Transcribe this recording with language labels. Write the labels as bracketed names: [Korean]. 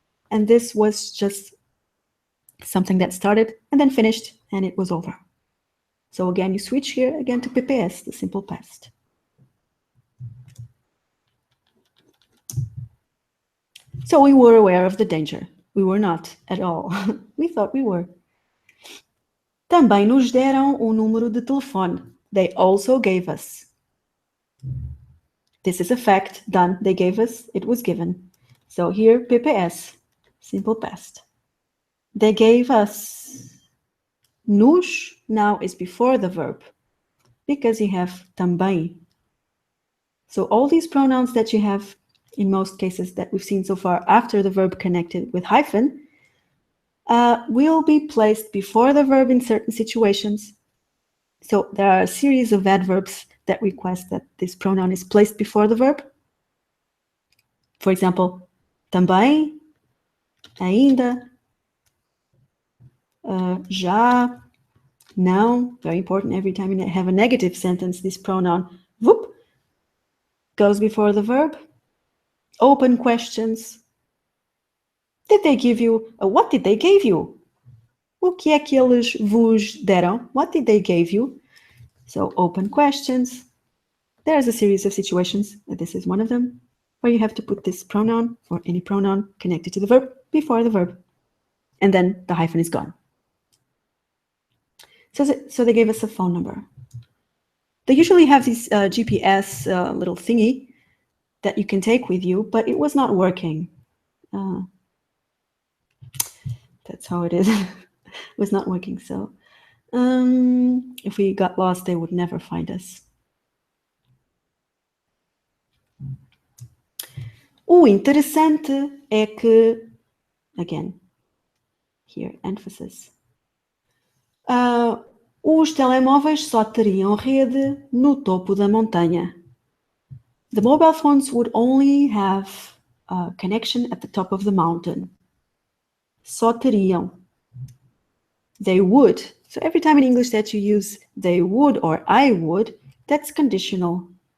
[English] And this was just something that started and then finished and it was over. So again, you switch here again to PPS, the simple past. So we were aware of the danger. We were not at all. We thought we were. [Portuguese] Também nos deram número de telefone. [English] They also gave us. This is a fact, done. They gave us, it was given. So here, PPS, simple past. They gave us. Nos now is before the verb because you have também. So all these pronouns that you have in most cases that we've seen so far after the verb connected with hyphen will be placed before the verb in certain situations. So there are a series of adverbs that request that this pronoun is placed before the verb. For example, também, ainda, já, não, very important. Every time you have a negative sentence, this pronoun, whoop, goes before the verb. Open questions. Did they give you? What did they give you? [Portuguese] O que é que eles vos deram? [English] What did they give you? So open questions. There's a series of situations, this is one of them, where you have to put this pronoun or any pronoun connected to the verb before the verb. And then the hyphen is gone. So they gave us a phone number. They usually have this GPS little thingy that you can take with you, but it was not working. That's how it is. It was not working. So if we got lost, they would never find us. [Portuguese] O interessante é que, [English] again, here, emphasis. [Portuguese] Os telemóveis só teriam rede no topo da montanha. [English] The mobile phones would only have a connection at the top of the mountain. [Portuguese] Só teriam. [English] They would. So every time in English that you use they would or I would, that's conditional.